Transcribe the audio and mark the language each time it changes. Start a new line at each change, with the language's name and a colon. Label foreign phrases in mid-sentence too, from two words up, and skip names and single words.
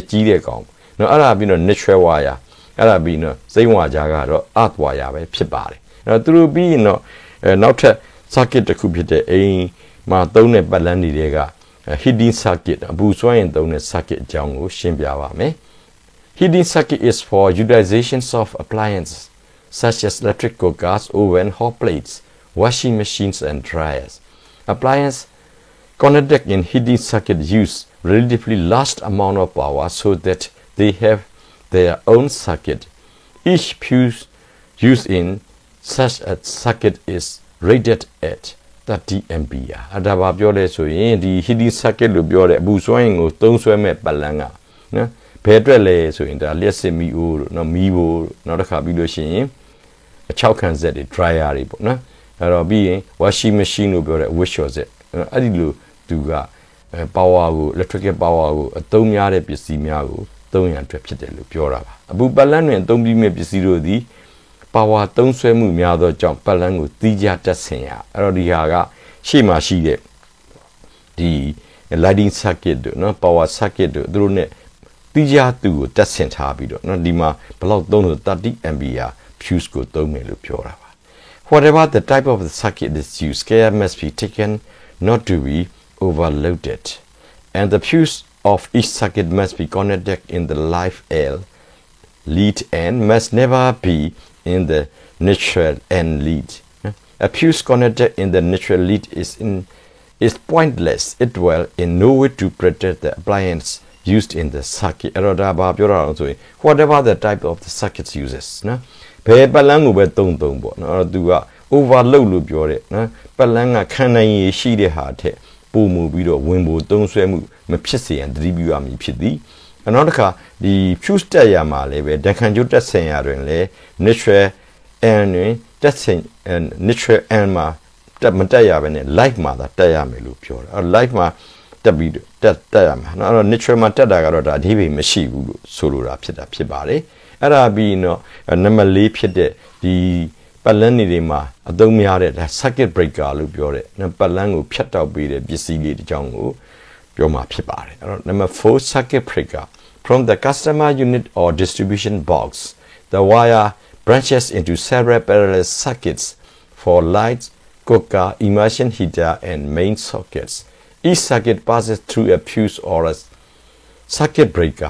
Burmese: ကြီးတဲ့ကောင်နော်အဲ့ဒါပြီးတော့
English: natural wire
Burmese: အဲ့ဒါပြီးတော့စိမ့်ဝါကြားကတော့
English: earth wire
Burmese: ပဲဖြစ်ပါတယ်အဲ့တော့သူတို့ပြီးရင်တော့နောက်ထပ် circuit တစ်ခုဖြစ်တဲ့အိမ်မှာသုံးတဲ့ပတ်လန်းတွေက
English: heating circuit
Burmese: အပူစွမ်းအင်သုံးတဲ့ circuit အကြောင်းကိုရှင်းပြပါမယ်
English: Heating circuit is for utilizations of appliances such as electric cookers, oven, hot plates, washing machines and dryers. Appliances connected in heating circuit use relatively large amount of power so that they have their own circuit. Each fuse used in such a circuit is rated at 30 ampere.
Burmese: ဒါပါပြောလဲဆိုရင်ဒီ
English: heating circuit
Burmese: လို့ပြောတဲ့အပူစွမ်းအင်ကိုသုံးစွဲမဲ့ပတ်လန်းကနော်ဘယ်အတွက်လဲဆိုရင်ဒါလျှက်စစ်မီအိုးတို့နော်မီးဖို့နောက်တစ်ခါပြီးလို့ရှိရင်6ခန်းစက်တွေ dryer တွေ ပေါ့နော်အဲ့တော့ပြီးရင်
English: washing machine
Burmese: လို့ပြောတဲ့ wash စက်အဲ့ဒီလိုသူက power ကို
English: electrical power
Burmese: ကိုအသုံးများတဲ့ပစ္စည်းများကိုသုံးရန်အတွက်ဖြစ် တယ်လို့ပြောတာပါအပူပတ်လန်းတွင်အသုံးပြုမဲ့ပစ္စည်းတို့သည် power သုံးစွဲမှုများသောကြောင့်ပတ်လန်းကိုတီးခြားတက်ဆင်ရအဲ့ တော့ဒီဟာကရှေ့မှာရှိတဲ့ဒီ
English: lighting circuit
Burmese: တို့နော်
English: power circuit
Burmese: တို့သူတို့ ਨੇ တီးခြားသူကိုတက်ဆင်ထားပြီးတော့နော်ဒီမှာဘယ်လောက်သုံးလို့30
English: ampere fuse
Burmese: ကိုသုံးမယ်လို့ပြောတာပါ
English: Whatever the type of the circuit is used, care must be taken not to be overloaded, and the fuse of each circuit must be connected in the live L lead and must never be in the neutral N lead. A fuse connected in the neutral lead is pointless. It will in no way to protect the appliance used in the circuit. Whatever the type of the circuit uses.
Burmese: ဘယ်ပတ်လန်းကိုပဲတုံပေါ့နော်သူက overload လို့ပြောတယ်နော်ပတ်လန်းကခံနိုင်ရရှိတဲ့ဟာထက်ပိုမှုပြီးတော့ဝင်ဖို့သုံးဆွဲမှုမဖြစ်စေရန်သတိပြုရမည်ဖြစ်သည်နောက် တစ်ခါဒီ fuse တက်ရမှာလည်းပဲဒဏ်ခံကြိုးတက်ဆင်ရတွင်လည်း
English: neutral N
Burmese: တွင်တက်ဆင်
English: neutral N
Burmese: မှာတက်ရပဲနဲ့ live မှာသာတက်ရမယ်လို့ပြော တယ်live မှာတက်ပြီးတက်ရမှာနော်neutral မှာတက်တာကတော့ဒါအဓိပ္ပာယ်မရှိဘူးလို့ဆိုလိုတာဖြစ်ပါတယ်အဲ့ဒါ ပြီးတော့နံပါတ်4ဖြစ်တဲ့ဒီပတ်လန်းတွေမှာအသုံးများတဲ့ဒါ
English: circuit breaker
Burmese: လို့ပြောတဲ့ပတ်လန်းကိုဖြတ်တောက်ပေးတဲ့ပစ္စည်းလေးတစ်ကြောင်းကိုပြောမှာဖြစ်ပါတယ်အဲ့တော့
English: number 4 circuit breaker from the customer unit or distribution box the wire branches into several parallel circuits for lights cooker immersion heater and main sockets each circuit passes through a fuse or a circuit breaker.